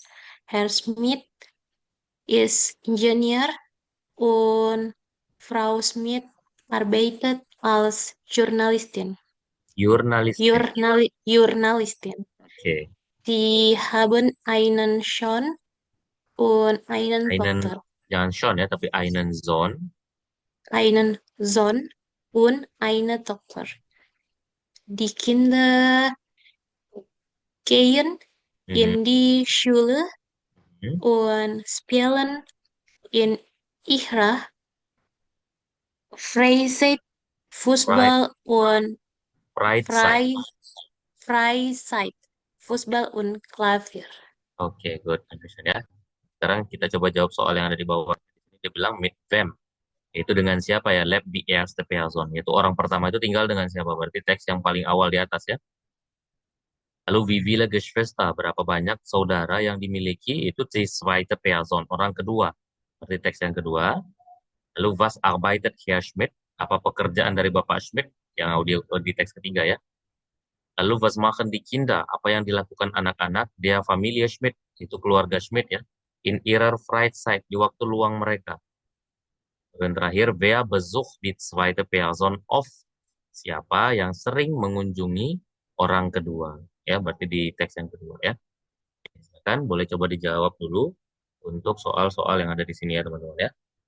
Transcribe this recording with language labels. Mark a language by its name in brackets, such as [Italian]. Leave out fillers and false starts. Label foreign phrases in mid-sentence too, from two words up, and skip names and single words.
[German] Herr Smith ist Ingenieur und Frau Smith arbeitet als Journalistin. Jurnalistin. Journalistin. Oke. Sie haben einen Sohn und eine Einen, Tochter. [Indonesian] jangan Sean ya, tapi [German] einen Sohn. Einen Sohn und eine Tochter. Die Kinder gehen Mhm. in die Schule Mhm. und spielen in ihrer Freizeit Fußball und Freizeit. Freizeit Fußball und Klavier. [Indonesian] Oke, good. Understand ya. Sekarang kita coba jawab soal yang ada di bawah. Dia bilang [German] mit wem. [Indonesian] Itu dengan siapa ya? [German] Lab di erste Person. [Indonesian] Yaitu orang pertama itu tinggal dengan siapa? Berarti teks yang paling awal di atas ya. [German] Lalu wie viele Geschwister? [Indonesian] Berapa banyak saudara yang dimiliki? [German] Itu die zweite Person. [Indonesian] Orang kedua. Berarti teks yang kedua. [German] Lalu was arbeitet Herr Schmidt? [Indonesian] Apa pekerjaan dari Bapak Schmidt? Yang audio di teks ketiga ya. [German] Lalu was machen die Kinder? [Indonesian] Apa yang dilakukan anak-anak? [German] Der Familie Schmidt. [Indonesian] Itu keluarga Schmidt ya. [German] In ihrer Freizeit. [Indonesian] Di waktu luang mereka. Dan terakhir, [German] wer besucht die zweite Person of? [Indonesian] Siapa yang sering mengunjungi orang kedua? Ya, berarti di teks yang kedua ya. Silakan, boleh coba dijawab dulu untuk soal-soal yang ada di sini ya teman-teman ya.